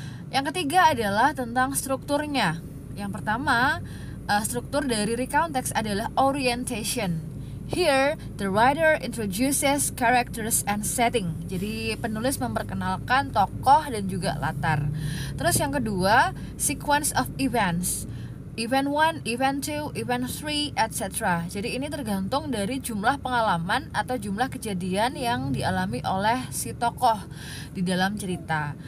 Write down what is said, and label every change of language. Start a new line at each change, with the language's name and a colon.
Indonesian: Yang ketiga adalah tentang strukturnya. Yang pertama, struktur dari recount text adalah orientation.
English: Here, the writer introduces characters and setting.
Indonesian: Jadi penulis memperkenalkan tokoh dan juga latar. Terus yang kedua,
English: sequence of events. Event 1, event 2, event 3, etc.
Indonesian: Jadi ini tergantung dari jumlah pengalaman atau jumlah kejadian yang dialami oleh si tokoh di dalam cerita.